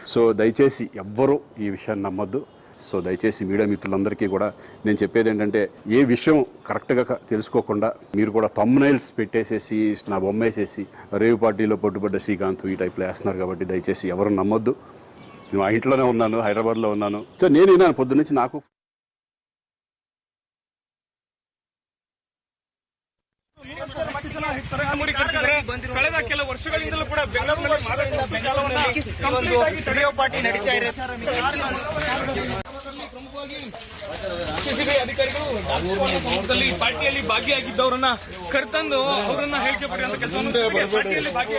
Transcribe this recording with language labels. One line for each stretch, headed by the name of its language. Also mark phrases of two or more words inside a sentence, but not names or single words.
Telugu: సో దయచేసి ఎవ్వరూ ఈ విషయాన్ని నమ్మొద్దు. సో దయచేసి మీడియా మిత్రులందరికీ కూడా నేను చెప్పేది ఏంటంటే, ఏ విషయం కరెక్ట్గా తెలుసుకోకుండా మీరు కూడా థంబ్నైల్స్ పెట్టేసేసి నా బొమ్మ వేసేసి
English: rave party
Telugu: పట్టుబడ్డ శ్రీకాంత్ ఈ టైప్లో వేస్తున్నారు. కాబట్టి దయచేసి ఎవరు నమ్మొద్దు. నేను ఆ ఇంట్లోనే ఉన్నాను, హైదరాబాద్లో ఉన్నాను. సో నేను విన్నాను పొద్దున్నుంచి. నాకు
Kannada: ಕಳೆದ ಕೆಲ ವರ್ಷಗಳಿಂದಲೂ ಕೂಡ ಬೆಂಗಳೂರಿನಲ್ಲಿ ಪಾರ್ಟಿ ನಡೀತಾ ಇದೆ. ಸಿಸಿಬಿ ಅಧಿಕಾರಿಗಳು ಪಾರ್ಟಿಯಲ್ಲಿ ಭಾಗಿಯಾಗಿದ್ದವರನ್ನ ಕರೆತಂದು ಅವರನ್ನ ಹೇಳಿಕೆ ಪಡೆಯುವಂತ ಕೆಲಸವನ್ನು ಪಾರ್ಟಿಯಲ್ಲಿ